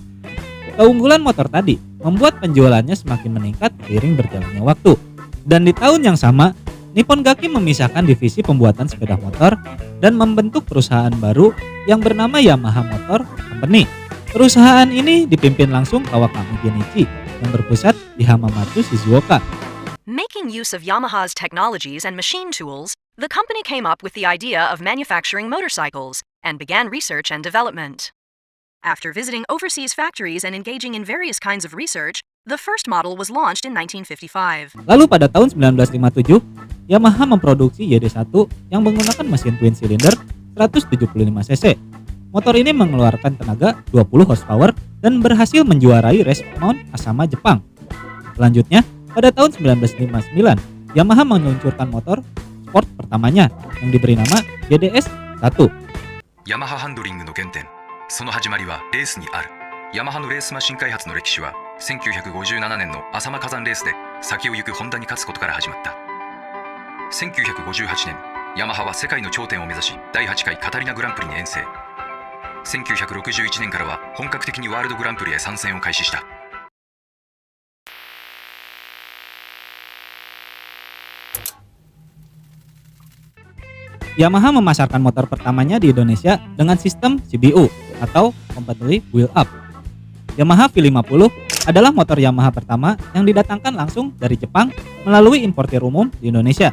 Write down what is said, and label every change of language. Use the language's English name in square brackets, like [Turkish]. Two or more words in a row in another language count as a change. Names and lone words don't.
[Indonesian] Keunggulan motor tadi membuat penjualannya semakin meningkat seiring berjalannya waktu. Dan di tahun yang sama, Nippon Gakki memisahkan divisi pembuatan sepeda motor dan membentuk perusahaan baru yang bernama Yamaha Motor Company. Perusahaan ini dipimpin langsung Kawakami Genichi yang berpusat di Hamamatsu, Shizuoka. [English] Making use of Yamaha's technologies and machine tools, the company came up with the idea of manufacturing motorcycles and began research and development. After visiting overseas factories and engaging in various kinds of research, the first model was launched in 1955. [Indonesian] Lalu pada tahun 1957, Yamaha memproduksi YD1 yang menggunakan mesin [English] twin cylinder [Indonesian] 175 cc. Motor ini mengeluarkan tenaga 20 horsepower dan berhasil menjuarai race mount Asama, Jepang. Selanjutnya, pada tahun 1959, Yamaha meluncurkan motor sport pertamanya yang diberi nama YDS-1. [Japanese] Yamaha ハンドリングの原点、その始まりはレースにある。ヤマハのレースマシン開発の歴史は1957年の浅間火山レースで先を行くホンダに勝つことから始まった。1958年、ヤマハは世界の頂点を目指し第8回カタリナグランプリに遠征。1961年からは本格的にワールドグランプリへ参戦を開始した。 [Indonesian] Yamaha memasarkan motor pertamanya di Indonesia dengan sistem CBU atau [English] Completely Wheel Up. [Indonesian] Yamaha V50 adalah motor Yamaha pertama yang didatangkan langsung dari Jepang melalui importir umum di Indonesia.